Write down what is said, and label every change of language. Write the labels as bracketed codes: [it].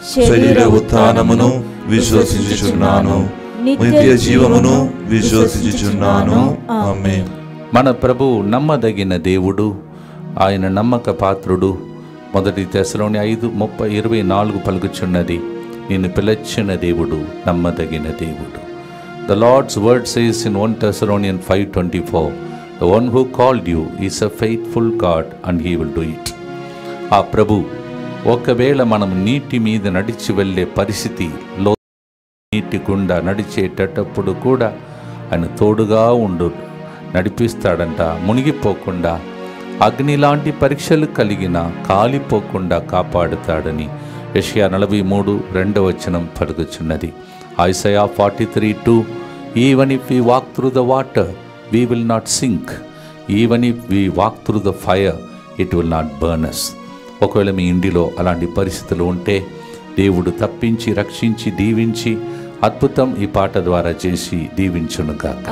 [te] శరీర ఉత్థానమును విశ్వసించుచున్నాను. నిత్య జీవమును విశ్వసించుచున్నాను. ఆమేన్. మన ప్రభు నమ్మదగిన దేవుడు, ఆయన నమ్మక పాత్రుడు. 1 తెస్సలోని 5:30-24 పలుకుచున్నది, నిన్ను పిలచిన దేవుడు నమ్మదగిన దేవుడు. [en] The Lord's word says in 1 Thessalonians 5:24, the one who called you is a faithful God and he will do it. [te] ఆ ప్రభు ఒకవేళ మనం నీటి మీద నడిచి వెళ్ళే పరిస్థితిలో, నీటి గుండా నడిచేటప్పుడు కూడా ఆయన తోడుగా నడిపిస్తాడంట. మునిగిపోకుండా, అగ్ని లాంటి పరీక్షలు కలిగిన కాలిపోకుండా కాపాడుతాడని యెషయా 43:2 పలుకుచున్నది. [en] Isaiah 43:2, even if we walk through the water we will not sink, even if we walk through the fire it will not burn us. [te] ఒకవేళ మీ ఇంటిలో అలాంటి పరిస్థితులు ఉంటే దేవుడు తప్పించి, రక్షించి, దీవించి అద్భుతం ఈ పాట ద్వారా చేసి దీవించునుగాక.